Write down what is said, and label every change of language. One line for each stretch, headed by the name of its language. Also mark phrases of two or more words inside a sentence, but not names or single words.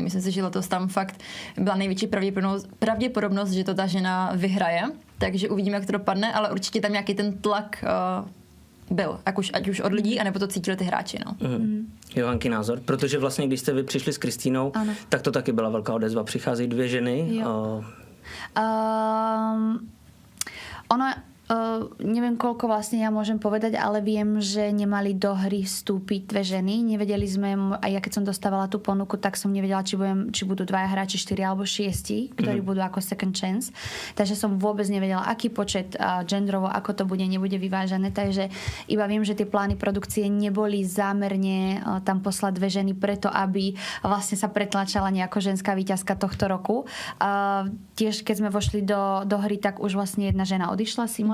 Czech: Myslím si, že letos tam fakt byla největší pravděpodobnost, že to ta žena vyhraje, takže uvidíme, jak to dopadne, ale určitě tam nějaký ten tlak byl, ať už od lidí, anebo to cítili ty hráči. No. Johanky názor? Protože vlastně, když jste vy přišli s Kristínou, tak to taky byla velká odezva. Přicházejí 2 ženy.
Slovak: Ono, neviem, koľko vlastne ja môžem povedať, ale viem, že nemali do hry vstúpiť 2 ženy. Nevedeli sme, aj ja keď som dostávala tú ponuku, tak som nevedela, či budú 2 hráči, 4 alebo 6, ktorí budú ako
English: second chance.
Slovak: Takže som vôbec nevedela, aký počet genderovo, ako to bude, nebude vyvážené. Takže iba viem, že tie plány produkcie neboli zámerne tam poslať 2 ženy preto, aby vlastne sa pretlačala nejako ženská víťazka tohto roku. Tiež, keď sme vošli do hry, tak už vlastne jedna žena odišla, Simona.